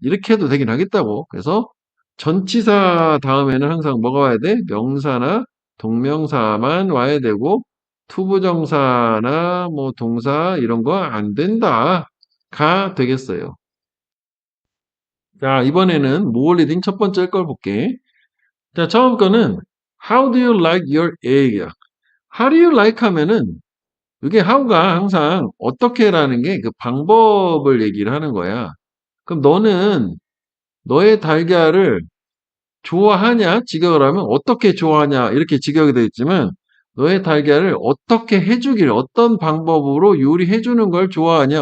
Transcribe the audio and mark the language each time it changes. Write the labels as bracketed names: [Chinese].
[Korean] 이렇게 해도 되긴 하겠다고. 그래서 전치사 다음에는 항상 뭐가 와야 돼? 명사나 동명사만 와야 되고 투부정사나 뭐 동사 이런 거 안 된다. 가 되겠어요. 자, 이번에는 모어 리딩 첫 번째 걸 볼게. 자, 처음 거는 [English] How do you like your egg? How do you like [Korean] 하면은 이게 how가 항상 어떻게라는 게 그 방법을 얘기를 하는 거야. 그럼 너는 너의 달걀을 좋아하냐? 직역을 하면 어떻게 좋아하냐? 이렇게 직역이 되어 있지만 너의 달걀을 어떻게 해주길, 어떤 방법으로 요리해 주는 걸 좋아하냐?